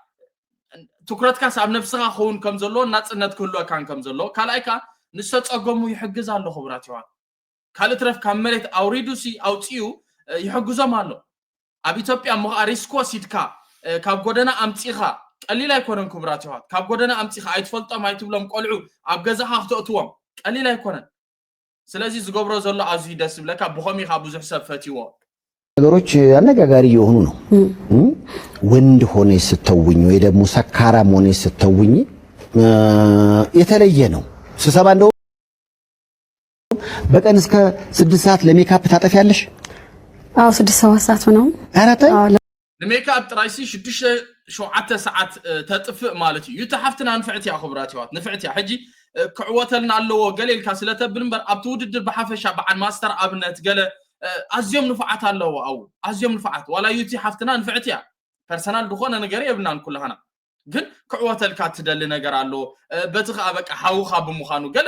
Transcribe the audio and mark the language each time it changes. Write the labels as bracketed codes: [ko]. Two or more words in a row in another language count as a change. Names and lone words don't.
[ti] ትኩረትካስ ኣብ ነፍስኻ ክኸውን ከም ዘለዎ ናፅነት ክህልወካ ከም ዘለዎ ካልኣይ ከዓ ንዝተፀገሙ ይሕግዝ ኣሎ ክቡራት ይዋት ካልእ ትረፍ ካብ መሬት ኣውሪዱሲ ኣውፅኡ ይሕግዞም ኣሎ ኣብ ኢትዮጵያ ሪስኮ ሲድካ ካብ ጎደና ኣምፂኻ ቀሊል ኣይኮነን ክቡራት ይዋት ካብ ጎደና ኣምፂኻ ኣይትፈልጦም ኣይትብሎም ቆልዑ ኣብ ገዛኻ ክትእትዎም ቀሊል ኣይኮነን ስለዚ ዝገብሮ ዘሎ ኣዝዩ ደስ ይብለካ ብኸሚኻ ብዙሕ ሰብ ፈትይዎ [am] ነገሮች አነጋጋሪ የሆኑ ነው ወንድ ሆነ ስተውኝ ወይ ደግሞ ሰካራም ሆነ ስተውኝ የተለየ ነው ስሰባ እንደው በቀን እስከ 6 ሰዓት ለሜካፕ ታጠፊያለሽ? አዎ 6-7 ሰዓት ነው አራተ [ti] ለሜካፕ ጥራይሲ 6-7 ሰዓት ተጥፍእ ማለት እዩ ይተሓፍትና ንፍዕት ያ ክብራት ይዋት ንፍዕት ያ ሕጂ ክዕወተልና ኣለዎ ገሌልካ ስለተብል እምበር ኣብቲ ውድድር ብሓፈሻ በዓል ማስተር ኣብነት ገለ ኣዝዮም ንፍዓት ኣለዎ ኣው ኣዝዮም ንፍዓት ዋላ ዩቲ ሓፍትና ንፍዕት ያ ፐርሰናል ዝኾነ ነገር የብናን ኩልሃና ግን ክዕወተልካ ትደሊ ነገር ኣሎ በቲ ከዓ በቃ ሓውኻ ብምዃኑ ገለ